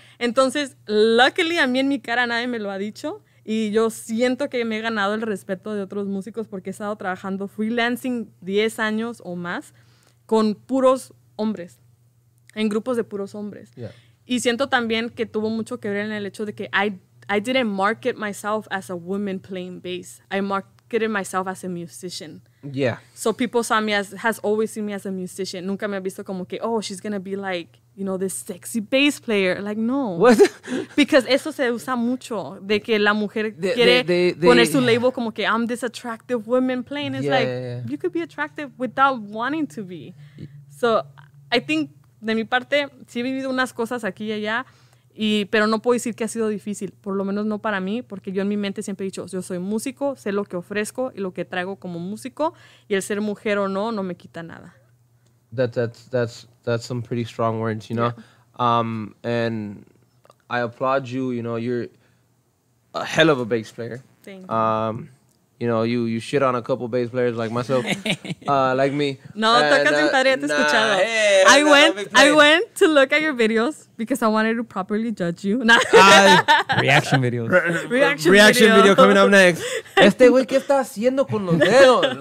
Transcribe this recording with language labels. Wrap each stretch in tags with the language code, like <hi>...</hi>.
<es>Entonces, luckily, a mí en mi cara nadie me lo ha dicho, y yo siento que me he ganado el respeto de otros músicos porque he estado trabajando freelancing 10 años o más con puros hombres, en grupos de puros hombres.</es> <en>Yeah.</en> <es>Y siento también que tuvo mucho que ver en el hecho de que</es> <en>I didn't market myself as a woman playing bass. I marketed myself as a musician. Yeah. So people has always seen me as a musician.</en> <es>Nunca me ha visto como que,</es> <en>she's gonna be like, you know, this sexy bass player. Like, no. What?</en> <es>Because eso se usa mucho, de que la mujer quiere poner su label como que</es> <en>I'm this attractive woman playing. It's you could be attractive without wanting to be. So, I think,</en> <es>de mi parte, sí he vivido unas cosas aquí y allá, pero no puedo decir que ha sido difícil, por lo menos no para mí, porque yo en mi mente siempre he dicho, yo soy músico, sé lo que ofrezco y lo que traigo como músico, y el ser mujer o no me quita nada.</es> <en>That's some pretty strong words, you know. Yeah. And I applaud you. You know, you're a hell of a bass player. Thank you. You know, you shit on a couple bass players like myself, like me.</en> <es>No, tocas bien padre, te he escuchado.</es> <en>I went to look at your videos because I wanted to properly judge you. Reaction videos. Reaction video coming up next.</en> <es>Este güey, ¿qué está haciendo con los dedos?</es>